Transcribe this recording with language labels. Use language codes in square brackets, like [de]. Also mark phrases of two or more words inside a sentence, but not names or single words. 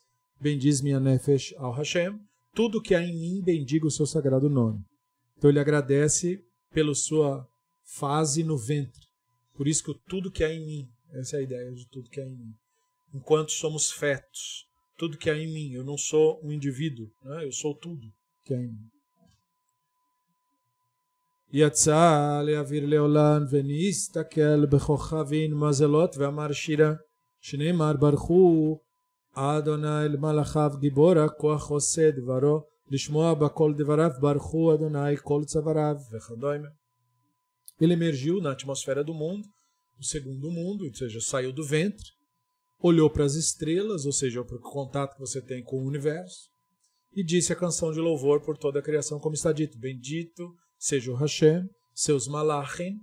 [pt] Bendiz minha nefesh ao Hashem, tudo que há em mim bendiga o seu sagrado nome. Então ele agradece pela sua fase no ventre. Por isso que tudo que há em mim, essa é a ideia de tudo que há em mim. Enquanto somos fetos, tudo que há em mim, eu não sou um indivíduo, né? Eu sou tudo que há em mim. [he] יצא לאוויר לעולם ונסתכל בכוכבים מזלות ואמר שירה שנאמר ברכו אדוני אל מלאכיו גיבור הכוח עושה דברו לשמוע בכל דבריו ברכו אדוני כל צוואריו וכדומה. [pt] Ele emergiu na atmosfera do mundo, o segundo mundo, ou seja, saiu do ventre, olhou para as estrelas, ou seja, para o contato que você tem com o universo, e disse a canção de louvor por toda a criação, como está dito, bendito seja o Hashem, seus malachim.